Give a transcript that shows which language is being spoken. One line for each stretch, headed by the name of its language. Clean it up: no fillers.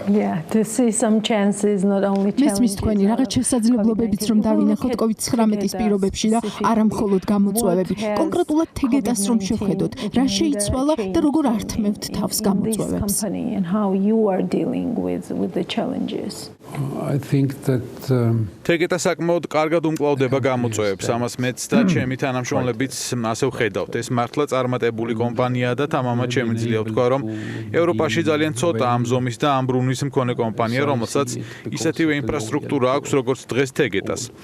English: Yeah, to see some chances not only challenges.
Georgian: თქვენი რაღაც შესაძლებლობებიც რომ დავინახოთ COVID-19-ის პირობებში და არა მხოლოდ გამოწვევები. კონკრეტულად თეგეტას რომ შევხედოთ, რა შეიცვალა და როგორ ართმევთ თავს გამოწვევებს.
English: And how you are dealing with the challenges. I think that
Georgian: თეგეტა საკმაოდ კარგად უმკლავდება გამოწვევებს. ამას მეც და ჩემი თანამშრომლებიც ასე ვხედავთ. ეს მართლა წარმატებული კომპანიაა და თამამად შემიძლია ვთქვა, რომ ევროპაში ძალიან ცოტა ამ ზომის და ამ ბრუნვის მქონე კომპანია, რომელსაც ისეთივე ინფრასტრუქტურა აქვს, როგორც დღეს თეგეტას.